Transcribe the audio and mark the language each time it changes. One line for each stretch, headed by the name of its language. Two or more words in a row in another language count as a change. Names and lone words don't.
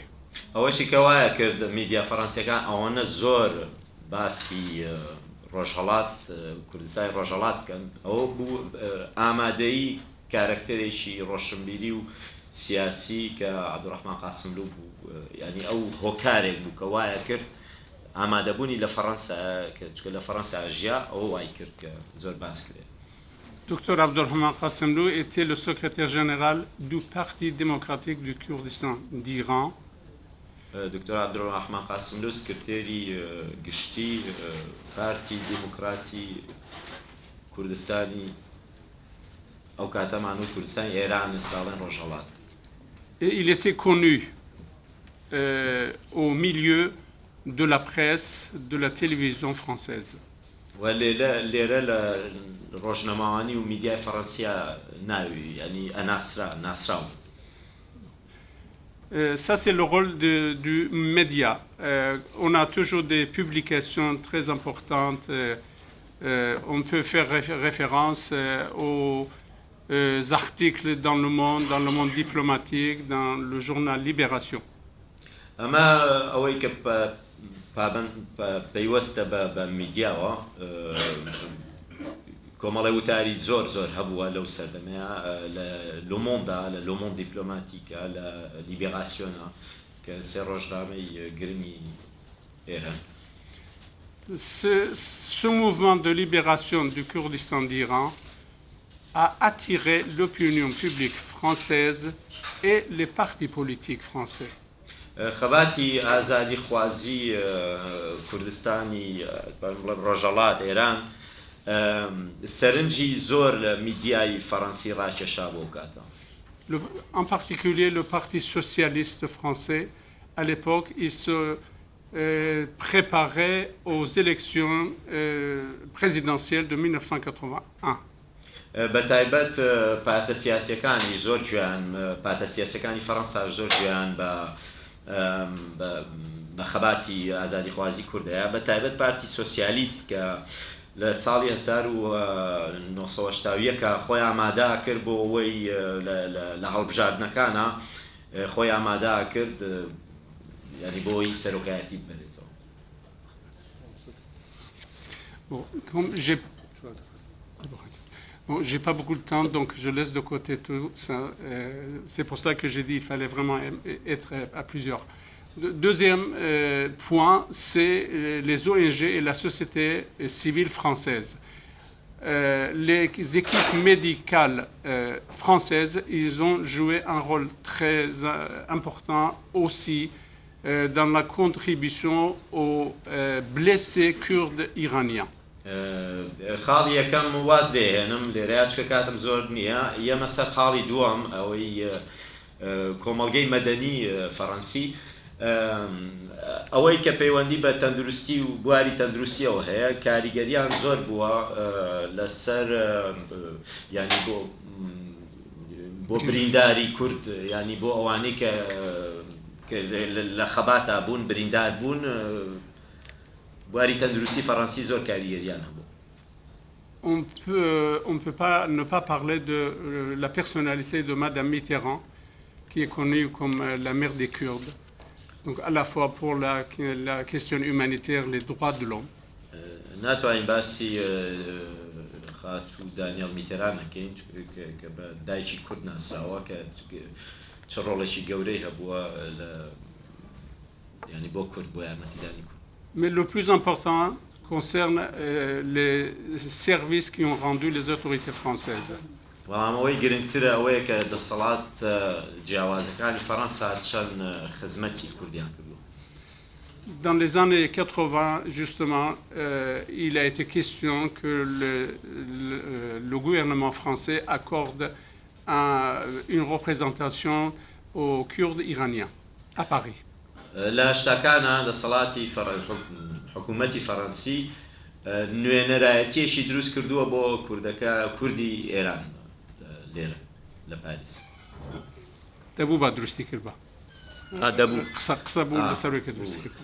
Central Kurdish: ئەوەشی کەوایە کرد میدیا فەڕەنسیەکان ئەوەنە زۆر باسی ڕۆژهەڵات کوردستانی ڕۆژهەڵات بکەن ئەوە بوو ئامادەیی کارکتەرێکی ڕۆشنبیری و سیاسی کە عەبدوڕەحمان قاسملو بوو ینی ئەو هۆکارێک بوو کە وایە کرد ئامادەبوونی لە فەڕەنسا چکە لە فەڕەنسا ژیا ئەوە وای کرد کە زۆر باس کرێت.
French: Dr Abdulrahman Qassemlou était le secrétaire général du Parti démocratique du Kurdistan d'Iran.
Central Kurdish: Dr Abdulrahman Qassemlou سکرتێری گشتی پارتی دیموکراتی کوردستانی ئەو کاتەمان و کوردستان ئێران ساڵێن ڕۆژهەڵات.
French: Et il était connu au milieu de la presse, de la télévision française.
Central Kurdish: لێرە لە ڕۆژنەماوانی و میدیای فەڕەنسیا ناوی ینی ناسراو.
French: Ça, c'est le rôle du média. On a toujours des publications très importantes. On peut faire référence aux articles dans le monde diplomatique, dans le journal Libération.
Central Kurdish: ئەمە ئەوەی کە پەیوەستە بە میدیاوە کۆمەڵی وتاری زۆر هەبووە لەو سەردەمەیە لە لۆمۆندا لە لۆمۆند دیپلۆماتیکە لە لیبێراسیۆنە کە سێ ڕۆژنامەی گرنگی ئێران.
French: Ce mouvement de libération du Kurdistan d'Iran a attiré l'opinion publique française et les partis politiques français.
Central Kurdish: خەباتی ئازادی خوازی کوردستانی ڕۆژهەڵات ئێران سەرنجی زۆر لە میدیای فەڕەنسی ڕاکێشا بۆ کاتە.
French: En particulier le Parti socialiste français, à l'époque, il se préparait aux élections présidentielles de 1981.
Central Kurdish: بەتایبەت پارتە سیاسیەکانی زۆر گوێیان پارتە سیاسیەکانی فەڕەنسا زۆر گوێیان بە خەباتی ئازادی خوازی کوردەیە بەتایبەت پارتی سۆسیالیست کە لە ساڵی 1970 خۆی ئامادە کرد بۆ ئەوەی لە هەڵبژاردنەکانە خۆی ئامادە کرد ینی بۆی سەرۆکایەتی ببرێتەوە.
French: Bon, j'ai pas beaucoup de temps, donc je laisse de côté tout ça. C'est pour cela que j'ai dit qu'il fallait vraiment être à plusieurs. Deuxième point, c'est les ONG et la société civile française. Les équipes médicales françaises, ils ont joué un rôle très important aussi dans la contribution aux blessés kurdes iraniens.
Central Kurdish: خاڵی یەکەم واز دێهێنم لێرەیە چکە کاتم زۆر نییە ئێمە سەر خاڵی دووەم ئەوەی کۆمەڵگەی مەدەنی فەڕەنسی ئەوەی کە پەیوەندی بە تەندروستی و بواری تەندروستیەوە هەیە کاریگەریان زۆر بووە لەسەر ینی بۆ برینداری کورد ینی بۆ ئەوانەی کە لە خەباتە بوون بریندار بوون بواری تەندروستی فەڕەنسی زۆر کاریگەریان هەبوو.
French: On peut pas ne pas parler de la personnalité de Madame Mitterrand, qui est connue comme la mère des Kurdes, donc à la fois pour la question humanitaire, les droits de l'homme.
Central Kurdish: ناتوانین باسی خاتو دانیێل میتێران نەکەین کە بە دایکی کورد ناسراوە کە چ ڕۆڵێکی گەورەی هەبووە ینی بۆ کورد بۆ یارمەتیدانی کورد.
French: Mais le plus important concerne les services qui ont rendu les autorités françaises.
Central Kurdish: وەڵامەوەی گرنگترە ئەوەیە کە دەسەڵات جیاوازەکانی فەڕەنسا چەند خزمەتی کوردیان کردووە.
French: Dans les années 80, justement, il a été question que le gouvernement français accorde une représentation aux Kurdes iraniens à Paris.
Central Kurdish: لە شتەکانە دەسەڵاتی حکوومەتی فەڕەنسی نوێنەرایەتیەشی دروست کردووە بۆ کوردی ئێران لێرە لە پاریس. دەبوو با دروستی کرد بە. دەبوو قسە بوو لەسەروی کە دروستی کرد.